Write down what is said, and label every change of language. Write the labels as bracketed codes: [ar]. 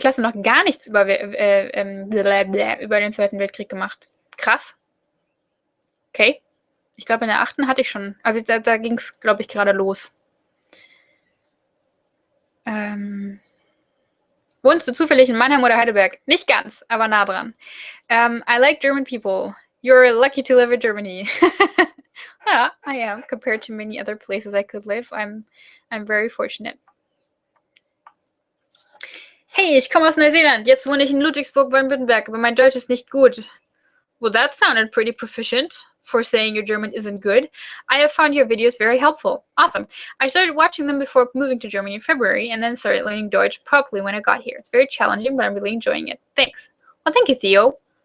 [de] Klasse noch gar nichts über den Zweiten Weltkrieg gemacht. Krass. Okay. Ich glaube, in der 8. hatte ich schon. Aber da ging es, glaube ich, gerade los. Wohnst du zufällig in Mannheim oder Heidelberg? Nicht ganz, aber nah dran. [en] I like German people. You're lucky to live in Germany. Yeah, I am. Compared to many other places I could live, I'm very fortunate. [de] Hey, ich komme aus Neuseeland. Jetzt wohne ich in Ludwigsburg, Baden-Württemberg, aber mein Deutsch ist nicht gut. [en] Well, that sounded pretty proficient for saying your German isn't good. I have found your videos very helpful. Awesome. I started watching them before moving to Germany in February and then started learning Deutsch properly when I got here. It's very challenging, but I'm really enjoying it. Thanks. Well, thank you, Theo.